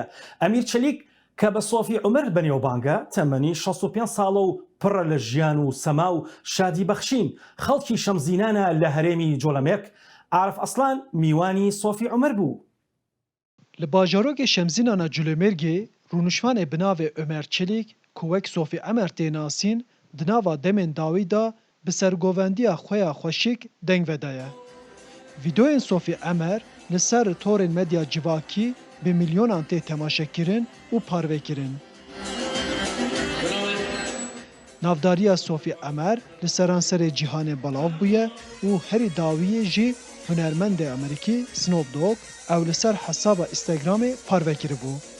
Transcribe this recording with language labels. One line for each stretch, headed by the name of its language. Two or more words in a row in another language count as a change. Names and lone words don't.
Central Kurdish: ئەمیر چەلیک کە بە سۆفی عومەر بەنێوبانگە تەمەنی 65 ساڵە و پڕە لە ژیان و سەما و شادی بەخشین خەڵکی شەمزینانە لە هەرێمی جۆڵەمێک. عارف ئەسلان میوانی سۆفی عومەر بوو.
Kurdish: لە باژارۆکێ شەمزینانە جولەمێرگێ ڕونوشمانێ بناوێ عومەر چەلیک کو وەک سۆفی عومەر تێناسین دناوا دەمێن داویدا bi sergovendiya xwe ya xweşik deng vedeye. ڤیدۆیên Sofî Emer li ser torên medya civakî bi milyonan tê temaşekirin û parvekirin. Navdariya Sofî Emer li seranserê cîhanê belav bûye û herî dawiyê jî hunermendê Amerîkî Snoop Dogg ew li ser hesaba Instagramê parvekiribû.